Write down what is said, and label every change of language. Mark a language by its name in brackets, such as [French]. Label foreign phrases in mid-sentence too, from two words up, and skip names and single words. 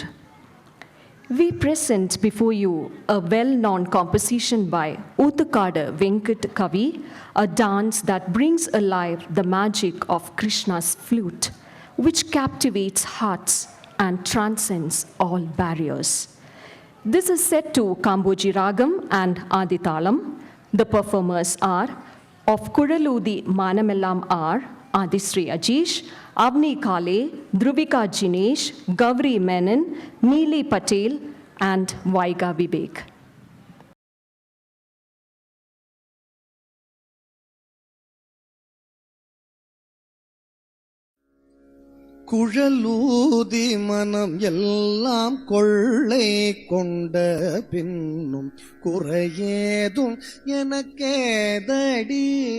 [English] We present before you a well-known composition by Oothukadu Venkat Kavi, a dance that brings alive the magic of Krishna's flute, which captivates hearts and transcends all barriers. This is set to Kamboji Ragam and Aditalam. The performers are of Kudaludi Manamellam are Adisri Ajish, Avni Kale, Dhruvika Jinesh, Gavri Menon, Neeli Patel, and Vaiga Vivek. [Tamil] குழலூதி மனம் எல்லாம் கொள்ளை கொண்ட பின்னும் குறையேதும் எனக்கேதடி.